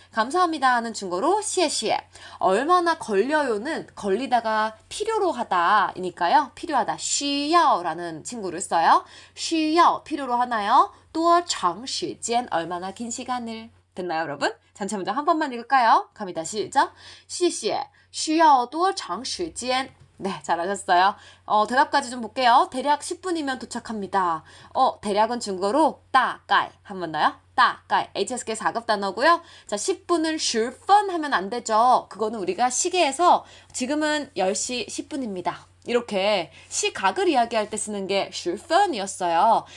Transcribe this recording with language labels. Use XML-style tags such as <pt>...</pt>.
<ko>감사합니다 하는 중국어로 谢谢. 얼마나 걸려요는 걸리다가 필요로 하다이니까요. 필요하다. 需要라는 친구를 써요. 需要 필요로 하나요?</ko> <zh>多长时间</zh> <ko>얼마나 긴 시간을. 됐나요, 여러분? 전체 문장 한 번만 읽을까요? 갑니다. 시작.</ko> <zh>谢谢需要多长时间</zh> <ko>네, 잘하셨어요. 대답까지 좀 볼게요. 대략 10분이면 도착합니다. 대략은 중국어로 大概 한번 더요. 大概 HSK 4급 단어고요. 자, 10분은 10분 하면 안 되죠. 그거는 우리가 시계에서 지금은 10시 10분입니다. 이렇게 시각을 이야기할 때 쓰는 게 10분이었어요.</ko>